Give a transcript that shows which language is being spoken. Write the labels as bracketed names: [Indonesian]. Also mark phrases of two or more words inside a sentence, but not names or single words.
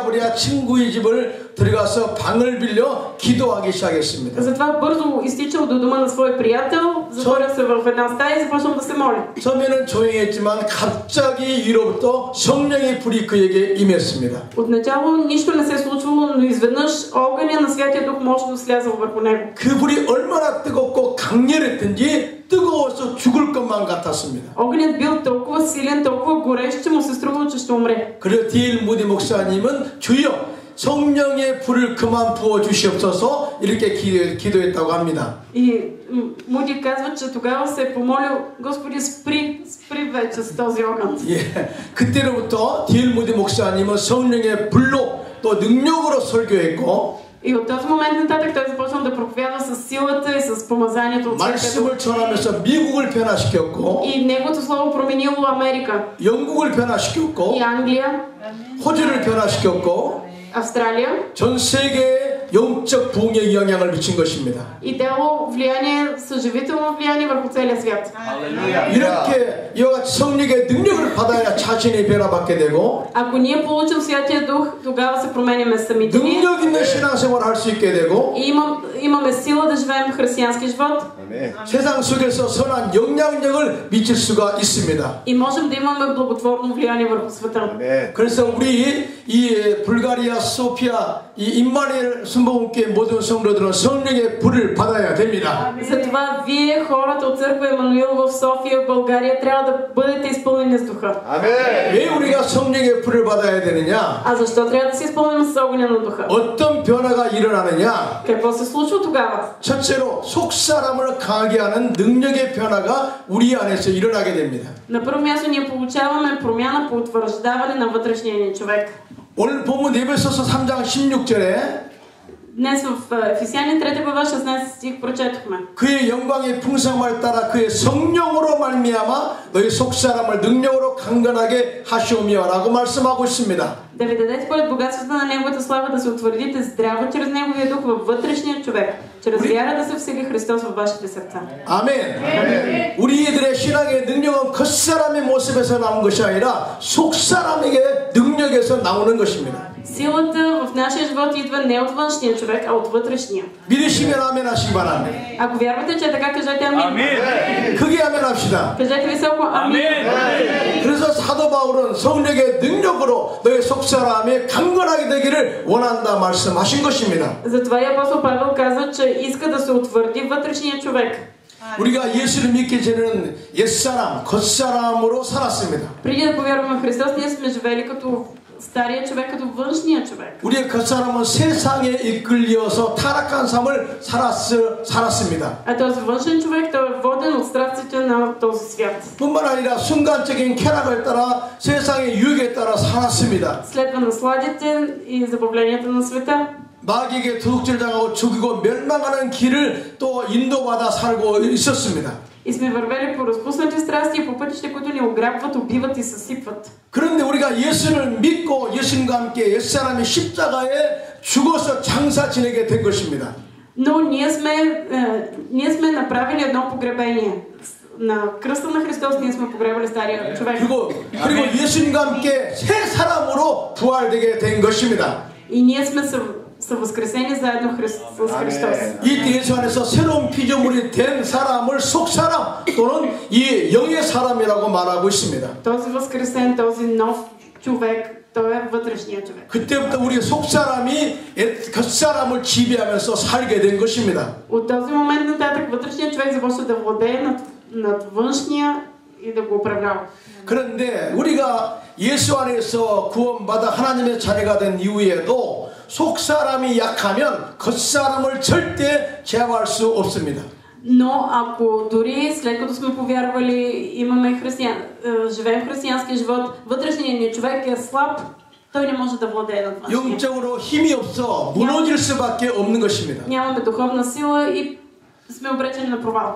[Korean] 그래서 부랴부랴 친구의 집을 들어가서 방을 빌려 기도하기 시작했습니다. [Bulgarian] Затова бързо изтичал до дома на свой приятел, затворя се в една стая и започнал да се моли. [Korean] 처음에는 조용했지만 갑자기 위로부터 성령의 불이 그에게 임했습니다. [Bulgarian] Отначало нищо не се случвало, но изведнъж огъня на Святия Дух мощно слязал върху него. [Korean] 그 불이 얼마나 뜨겁고 강렬했든지 뜨거워서 죽을 것만 같았습니다. [Bulgarian] Огънят бил толкова силен, толкова горещ, че му се струвало, че ще умре. [Korean] 그래서 D.L. 무디 목사님은 주여 성령의 불을 그만 부어 주시옵소서 이렇게 기도했다고 합니다. [Bulgarian] И Муди казва, че тогава се е помолил: Господи, спри вече с този огън. [Korean] 예, 그때로부터 D.L. 무디 목사님은 성령의 불로 또 능력으로 설교했고 [Bulgarian] И от този момент нататък той започна да проповядва с силата и с помазанието от Святия Дух. [Korean] 말씀을 전하면서 미국을 변화시켰고 [Bulgarian] И неговото слово променило Америка, [Korean] 영국을 변화시켰고 [Bulgarian] и Англия, [Korean] 호주를 변화시켰고 [Bulgarian] Австралия, [Korean] 전 세계에 영적 부흥에 영향을 미친 것입니다. [Bulgarian] и дало влияние, съживително влияние върху целия свят. [Korean] 이렇게 이와 같이 성령의 능력을 받아야 자신이 변화받게 되고 [Bulgarian] Ако ние получим Святия Дух, тогава се променяме самите ние. [Korean] 능력 있는 신앙생활을 할 수 있게 되고 [Bulgarian] И имаме сила да живеем християнски живот. [Korean] 세상 속에서 선한 영향력을 미칠 수가 있습니다. [Bulgarian] И можем да имаме благотворно влияние върху света. [Korean] 그래서 우리 이 불가리아 소피아 이 임마누엘 순복음교회 모든 성도들은 성령의 불을 받아야 됩니다. [Bulgarian] Затова вие, хората от църква Емануил в София, в България, трябва да бъдете изпълнени с духа. [Korean] 왜 우리가 성령의 불을 받아야 되느냐? [Bulgarian] А защо трябва да се изпълним с огъня на духа? [Korean] 어떤 변화가 일어나느냐? [Bulgarian] Какво се случва тогава? [Korean] 첫째로 속사람을 강하게 하는 능력의 변화가 우리 안에서 일어나게 됩니다. [Bulgarian] На първо място ние получаваме промяна по утвърждаване на вътрешния ни човек. [Korean] 오늘 본문 에베소서 3장 16절에 [Bulgarian] Днес в Ефесяни 3 глава 16 стих прочетохме. [Korean] 그의 영광의 풍성함을 따라 그의 성령으로 말미암아 너희 속사람을 능력으로 강건하게 하시오며라고 말씀하고 있습니다. [Bulgarian] Да ви даде според богатството на неговата слава да се утвърдите здраво чрез неговия дух във вътрешния човек, чрез вяра да се всели Христос във вашите сърца. [Korean] 아멘. 우리들의 신앙의 능력은 겉사람의 모습에서 나온 것이 아니라 속사람에게 능력에서 나오는 것입니다. [Bulgarian] Силата в нашия живот идва не от външния човек, а от вътрешния. [Korean] 믿으시면 아멘 하시기 바랍니다. [Bulgarian] Ако вярвате, че е така, кажете амин. [Korean] 크게 아멘 합시다. [Bulgarian] Кажете високо амин. [Korean] 그래서 사도 바울은 성령의 능력으로 너의 속사람이 강건하게 되기를 원한다 말씀하신 것입니다. [Bulgarian] Затова и апостол Павел каза, че иска да се утвърди вътрешния човек. [Korean] 우리가 예수를 믿기 전에는 옛사람, 겉사람으로 살았습니다. [Bulgarian] Преди да повярваме в Христос, ние сме живели като стария човек, като външния човек. [Korean] 우리의 겉사람은 세상에 이끌려서 타락한 삶을 살았습니다. [Bulgarian] А този външен човек, той е воден от страстите на този свят. [Korean] 뿐만 아니라 순간적인 쾌락을 따라 세상의 유혹에 따라 살았습니다. [Bulgarian] Следва насладите и забавленията на света. [Korean] 마귀에게 도둑질당하고 죽이고 멸망하는 길을 또 인도받아 살고 있었습니다. [Bulgarian] И сме вървели по разпуснати страсти и по пътища, които ни ограбват, убиват и съсипват. [Korean] 그런데 우리가 예수를 믿고 예수님과 함께 옛사람이 십자가에 죽어서 장사 지내게 된 것입니다. [Bulgarian] Но ние сме направили едно погребение. На кръста на Христос ние сме погребали стария човек. [Korean] 그리고 예수님과 함께 새 사람으로 부활되게 된 것입니다. [Bulgarian] И ние сме са възкресени заедно с Христос. [Korean] 이 예수 안에서 새로운 피조물이 된 사람을 속사람 또는 이 영의 사람이라고 말하고 있습니다. [Bulgarian] Този възкресен, този нов човек, той е вътрешният човек. [Korean] 그때부터 우리 속사람이 겉사람을 지배하면서 살게 된 것입니다. [Bulgarian] От този момент нататък вътрешният човек започва да владее над външния и да го управлява. [Korean] 그런데 우리가 예수 안에서 구원받아 하나님의 자녀가 된 이후에도 속사람이 약하면 겉사람을 절대 제어할 수 없습니다. [Bulgarian] Но ако дори след като сме повярвали, живеем християнски живот, вътрешният ни човек е слаб, той не може да владее над външния. [Korean] 영적으로 힘이 없어 무너질 수밖에 없는 것입니다. [Bulgarian] Нямаме духовна сила и сме обречени на провал.